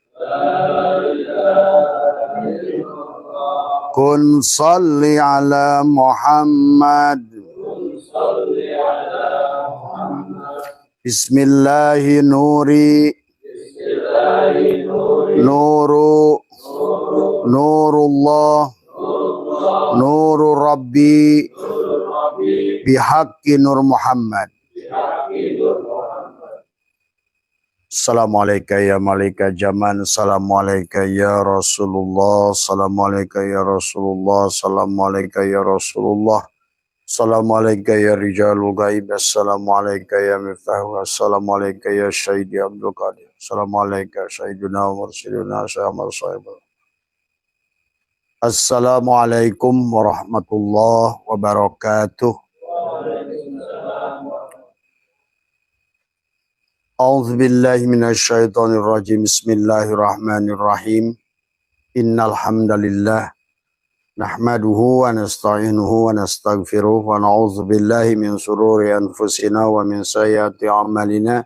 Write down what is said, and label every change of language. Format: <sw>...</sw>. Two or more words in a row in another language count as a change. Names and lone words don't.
<ar>كن صل على محمد. بسم الله نوري. نور. نور الله. نور ربي. بحق نور محمد. السلام عليكم يا ملك الزمان. السلام عليكم يا رسول الله. السلام عليكم يا رسول الله. السلام عليكم يا رسول الله. السلام عليكم يا رجال الغيب. السلام عليكم يا مفتاح. السلام عليكم يا شهيدي عبد القادر. السلام عليكم شهيدنا مرشدنا شمر صاحبة. السلام عليكم ورحمة الله وبركاته. أعوذ بالله من الشيطان الرجيم. بسم الله الرحمن الرحيم. إن الحمد لله نحمده ونستعينه ونستغفره ونعوذ بالله من شرور أنفسنا ومن سيئات أعمالنا.</ar>